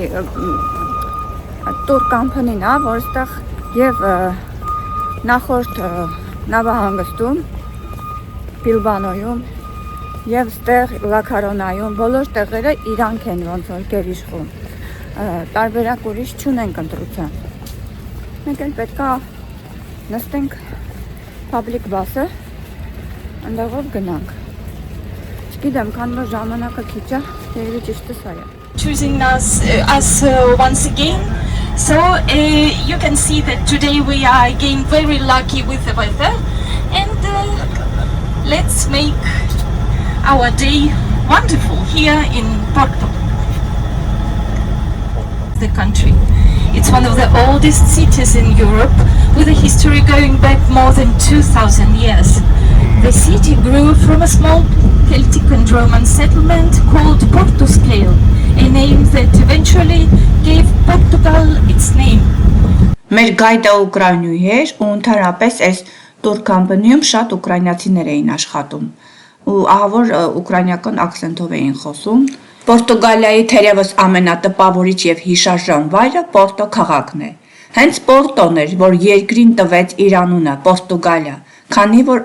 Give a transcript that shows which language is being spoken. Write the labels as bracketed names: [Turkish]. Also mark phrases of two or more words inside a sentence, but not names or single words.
[Armenian] տուր կամփանին է, որ այստեղ եւ նախորդ նավահանգստում, Բիլբանոյում եւ այստեղ Լաքարոնայում բոլոր տեղերը իրանք են ոնց որ գերիշխում։ Տարբերակ ուրիշ չունենք ընտրության։ Մենք էլ պետք է նստենք [English] public bus- [Armenian] ը, այնտեղով գնանք։ Չգիտեմ, քան որ ժամանակը քիչ է, երևի ճիշտը սա է։ [English] Choosing us once again. So you can see that today we are again very lucky with the weather, and let's make our day wonderful here in Porto, the country. It's one of the oldest cities in Europe with a history going back more than 2,000 years. The city grew from a small Celtic and Roman settlement called Portuscale, a name that eventually gave Portugal its name. [Armenian] Մեր գայդը ուկրաինուհի էր ու ընդհանրապես այս տուր կամփանիում շատ ուկրաինացիներ էին աշխատում ու ահա որ ուկրաինական ակցենտով էին խոսում։ Պորտուգալիայի թերևս ամենատպավորիչ եւ հիշարժան վայրը Պորտո քաղաքն է։ Հենց Պորտոն էր, որ երկրին տվեց իր անունը Պորտուգալիա, քանի որ